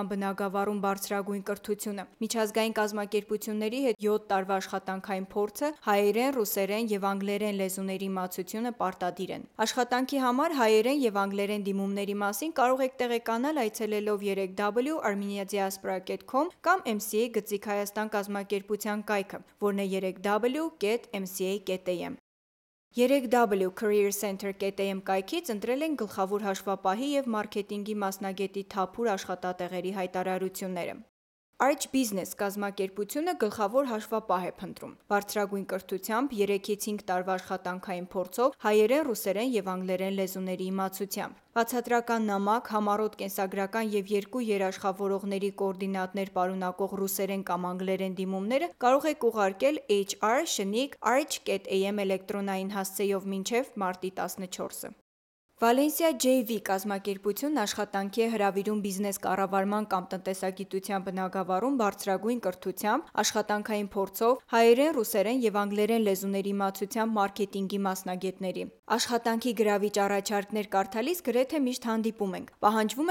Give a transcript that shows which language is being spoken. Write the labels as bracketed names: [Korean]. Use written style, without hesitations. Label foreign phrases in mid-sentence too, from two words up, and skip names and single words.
[Armenian] բնագավառում բարձրագույն կրթությունը, միջազգային կազմակերպությունների հետ 7 տարվա աշխատանքային փորձը, հայերեն, ռուսերեն եւ անգլերեն լեզուների իմացությունը պարտադիր են։ Աշխատանքի համար հայերեն եւ անգլերեն դիմումների մասին կարող եք տեղեկանալ այցելելով 3w.armeniadiaspora.com կամ MCA գծիկ Հայաստան կազմակերպության կայքը, որն է 3w.mca.am։ 3w.careercenter.am կայքից ընտրել են գլխավոր հաշվապահի եւ մարքեթինգի մասնագետի թափուր աշխատատեղերի հայտարարությունները։ Arch Business կազմակերպությունը գլխավոր հաշվապահ է փնտրում։ Բարձրագույն կրթությամբ 3-ից 5 տարվա աշխատանքային փորձով, հայերեն, ռուսերեն եւ անգլերեն լեզուների իմացությամբ։ Բացատրական նամակ, համառոտ կենսագրական եւ 2 երաշխավորողների կոորդինատներ պարունակող ռուսերեն կամ անգլերեն դիմումները կարող եք ուղարկել hr@arch.am էլեկտրոնային հասցեով մինչև մարտի 14-ը։ Վալենսիա JV կազմակերպությունն աշխատանքի է հրավիրում բիզնես կառավարման կամ տնտեսագիտության բնագավառում բարձրագույն կրթությամբ, աշխատանքային փորձով, հայերեն, ռուսերեն եւ անգլերեն լեզուների իմացությամբ մարքեթինգի մասնագետների։ Աշխատանքի գրավիչ առաջարկներ կարդալիս գրեթե միշտ հանդիպում ենք։ Պահանջվում